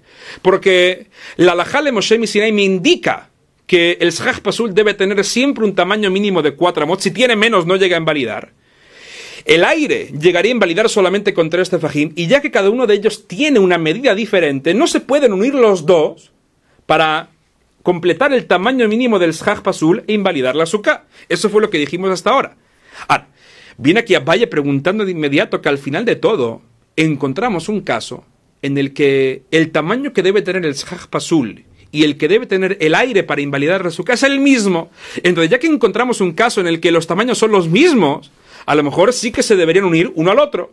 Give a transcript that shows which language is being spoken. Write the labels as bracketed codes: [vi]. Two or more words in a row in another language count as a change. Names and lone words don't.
[es] Porque la halajá de [he] משה מסיני [es] me indica que el [he] סכך פסול [es] debe tener siempre un tamaño mínimo de 4 amot. Si tiene menos no llega a invalidar. El aire llegaría a invalidar solamente con 3 tefajim, y ya que cada uno de ellos tiene una medida diferente, no se pueden unir los dos para completar el tamaño mínimo del [he] סכך פסול [es] e invalidar la suká. Eso fue lo que dijimos hasta ahora. Viene aquí Abaye preguntando de inmediato que al final de todo encontramos un caso en el que el tamaño que debe tener el [he] סכך פסול [es] y el que debe tener el aire para invalidar la suká es el mismo. Entonces, ya que encontramos un caso en el que los tamaños son los mismos, a lo mejor sí que se deberían unir uno al otro.